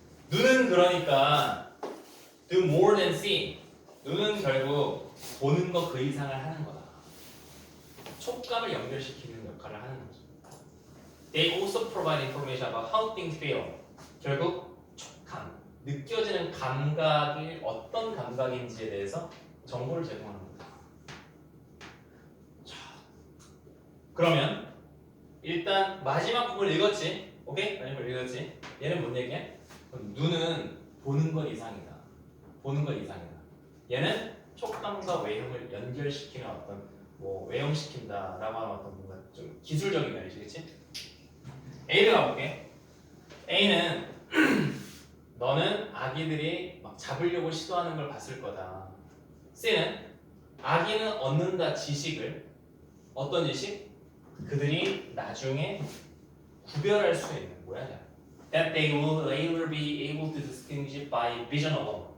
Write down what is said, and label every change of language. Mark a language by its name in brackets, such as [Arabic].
[Korean] 눈은 그러니까 [English] do more than see. [Korean] 눈은 결국 보는 거 그 이상을 하는 거다. 촉감을 연결시키는 역할을 하는 거죠. [English] They also provide information about how things feel. [Korean] 결국 촉감, 느껴지는 감각이 어떤 감각인지에 대해서 정보를 제공하는 겁니다. 자, 그러면 일단 마지막 부분을 읽었지? 오케이? 마지막 부분 읽었지? 얘는 뭔 얘기야? 눈은 보는 것 이상이다. 보는 것 이상이다. 얘는 촉감과 외형을 연결시키는 어떤 뭐 외형시킨다라고 하는 어떤 뭔가 좀 기술적인 말이지, 그렇지? A를 가볼게. A는 너는 아기들이 막 잡으려고 시도하는 걸 봤을 거다. C는 아기는 얻는다 지식을. 어떤 지식? 그들이 나중에 구별할 수 있는 뭐야? [English] That they will later be able to distinguish by vision alone.